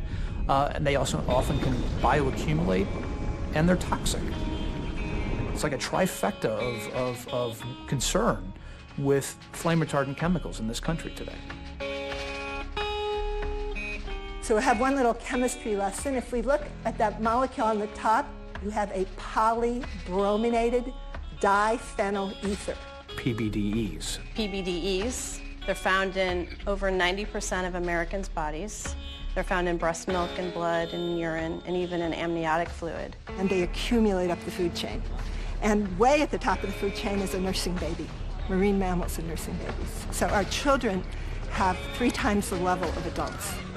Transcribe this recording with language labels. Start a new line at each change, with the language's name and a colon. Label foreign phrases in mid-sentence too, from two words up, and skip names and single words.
English: And they also often can bioaccumulate, and they're toxic. It's like a trifecta of concern with flame retardant chemicals in this country today. So we have one little chemistry lesson. If we look at that molecule on the top, you have a polybrominated diphenyl ether. PBDEs. PBDEs, they're found in over 90% of Americans' bodies. They're found in breast milk and blood and urine and even in amniotic fluid. And they accumulate up the food chain. And way at the top of the food chain is a nursing baby. Marine mammals are nursing babies. So our children have 3 times the level of adults.